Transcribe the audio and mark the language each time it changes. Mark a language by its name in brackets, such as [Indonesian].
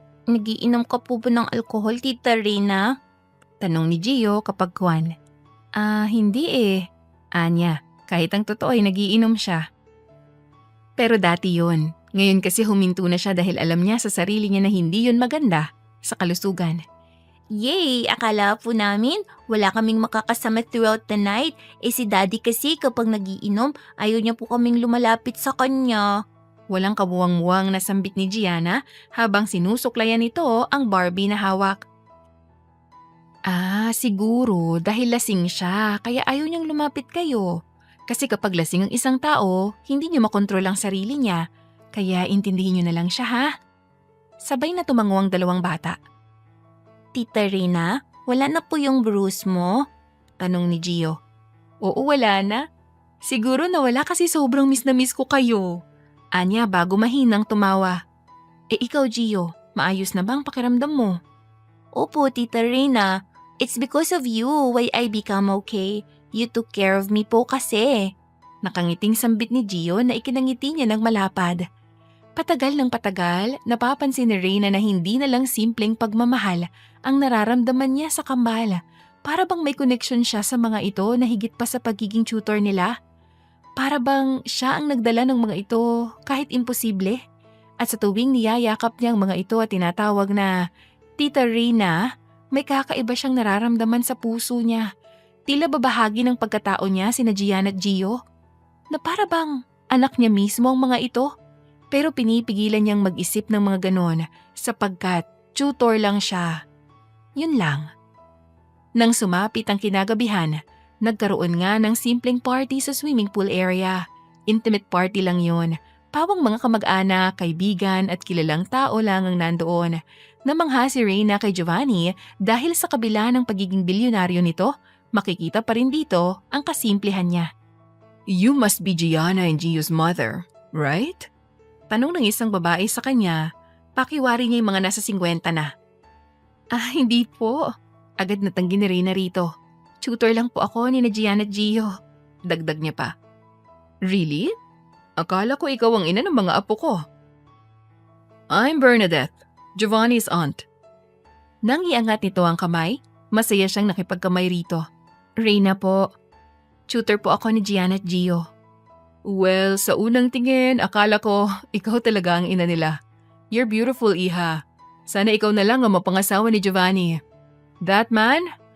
[Filipino] Nagiinom ka po ba ng alkohol, Tita Rina? Tanong ni Gio kapag kwan. Hindi Anya, kahit ang totoo ay nagiinom siya. Pero dati yun. Ngayon kasi huminto na siya dahil alam niya sa sarili niya na hindi yun maganda sa kalusugan. Yay! Akala po namin wala kaming makakasama [English] throughout the night. [Filipino] Si Daddy kasi kapag nagiinom, ayaw niya po kaming lumalapit sa kanya. Walang kabuwang-muwang na sambit ni Gianna habang sinusuklayan nito ang Barbie na hawak. Siguro dahil lasing siya kaya ayaw niyang lumapit kayo. Kasi kapag lasing ang isang tao, hindi niya makontrol ang sarili niya. Kaya intindihin niyo na lang siya ha. Sabay na tumango ang dalawang bata. Tita Rina, wala na po yung bruise mo? Tanong ni Gio. Oo, wala na. Siguro nawala kasi sobrang miss na miss ko kayo. Anya bago mahinang tumawa. Ikaw Gio, maayos na bang pakiramdam mo? Opo, Tita Rina. [English] It's because of you why I become okay. You took care of me [Filipino] po kasi. Nakangiting sambit ni Gio na ikinangiti niya ng malapad. Patagal ng patagal, napapansin ni Reyna na hindi na lang simpleng pagmamahal ang nararamdaman niya sa kambal. Para bang may connection siya sa mga ito na higit pa sa pagiging tutor nila? Para bang siya ang nagdala ng mga ito kahit imposible? At sa tuwing niyayakap niya ang mga ito at tinatawag na Tita Reyna, may kakaiba siyang nararamdaman sa puso niya. Tila babahagi ng pagkatao niya sina Gian at Gio. Na para bang anak niya mismo ang mga ito. Pero pinipigilan niyang mag-isip ng mga ganon sapagkat tutor lang siya. Yun lang. Nang sumapit ang kinagabihan, nagkaroon nga ng simpleng party sa swimming pool area. Intimate party lang yun. Pawang mga kamag-anak, kaibigan at kilalang tao lang ang nandoon. Namangha si Reyna kay Giovanni dahil sa kabila ng pagiging bilyonaryo nito, makikita pa rin dito ang kasimplehan niya. [English] You must be Gianna and Gio's mother, right? [Filipino] Tanong ng isang babae sa kanya, pakiwari niya yung mga nasa 50 na. Hindi po. Agad natanggi ni Reyna rito. Tutor lang po ako ni Gian at Gio. Dagdag niya pa. [English] Really? [Filipino] Akala ko ikaw ang ina ng mga apo ko. [English] I'm Bernadette, Giovanni's aunt. [Filipino] Nang iangat nito ang kamay, masaya siyang nakipagkamay rito. Reyna po. Tutor po ako ni Gian at Gio. Well, sa unang tingin, akala ko ikaw talaga ang ina nila. [English] You're beautiful, [Filipino] Iha. Sana ikaw na lang ang mapangasawa ni Giovanni. [English] That man?